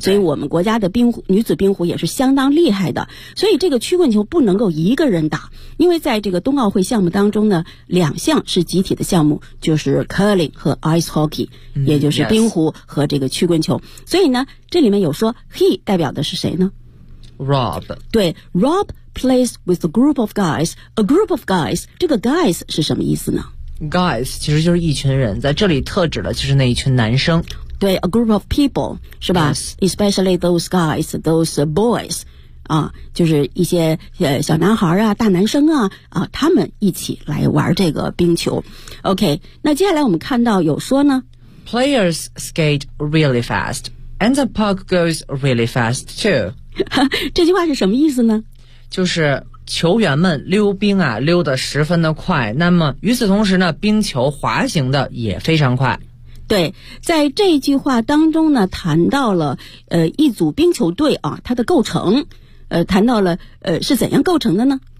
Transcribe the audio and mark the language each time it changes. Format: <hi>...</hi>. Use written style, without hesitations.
<zh>所以我们国家的女子冰壶也是相当厉害的。所以这个曲棍球不能够一个人打，因为在这个冬奥会项目当中呢，两项是集体的项目，就是 curling 和 ice hockey。也就是冰壶和这个曲棍球。所以呢，这里面有说 he 代表的是谁呢？ Rob。</zh> <en>对， Rob plays with a group of guys。 a group of guys，</en> <zh>这个 guys 是什么意思呢？ guys 其实就是一群人，在这里特指的就是那一群男生。</zh> <en>对， a group of people 是吧？ Yes. especially those guys， those boys，</en> <zh>啊，就是一些小男孩啊，大男生啊，啊，他们一起来玩这个冰球。 OK， 那接下来我们看到有说呢，</zh> <en>Players skate really fast, and the puck goes really fast too.</en> <zh>这句话是什么意思呢？就是球员们溜冰啊，溜得十分的快。那么与此同时呢，冰球滑行的也非常快。对，在这句话当中呢，谈到了一组冰球队啊，它的构成，谈到了是怎样构成的呢？</zh>